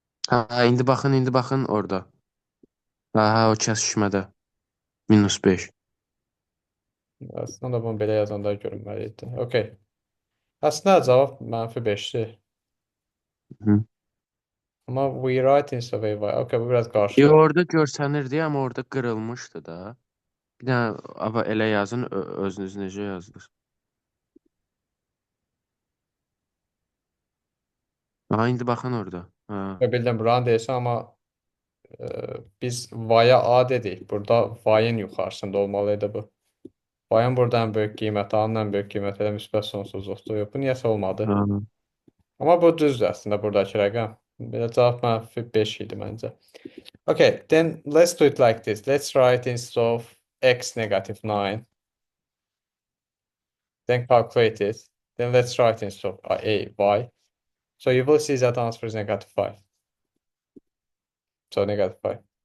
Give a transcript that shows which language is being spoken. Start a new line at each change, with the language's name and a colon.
Azerbaijani: Ha, indi baxın orada. Ha, o kəsişmədə. -5. Aslında bunu belə yazanda görünməli idi. Okay. Aslında cavab -5'ti. Hı. Ama
English: we write instead of ay.
Azerbaijani: Okay, bu biraz qarşı. Orada görsənirdi, amma orada qırılmışdı da. Bir dənə amma elə yazın, özünüz necə yazdınız? Ha, indi baxın orada. Ha. Bildim buranı deyirsən, amma biz y-a a dedik. Burada y-in yuxarısında olmalıydı bu. Y-in burada ən böyük qiyməti, a-nın ən böyük qiyməti elə müsbət sonsuzluqdur. Yox, bu niyəsə olmadı. Ha. Amma bu düzdür əslində buradakı rəqəm. Belə cavab -5 idi məncə.
English: Okay, then let's do it like this. Let's write instead of x -9. Then calculate it. Then let's write instead of a y. So you will see that answer is -5. So -5.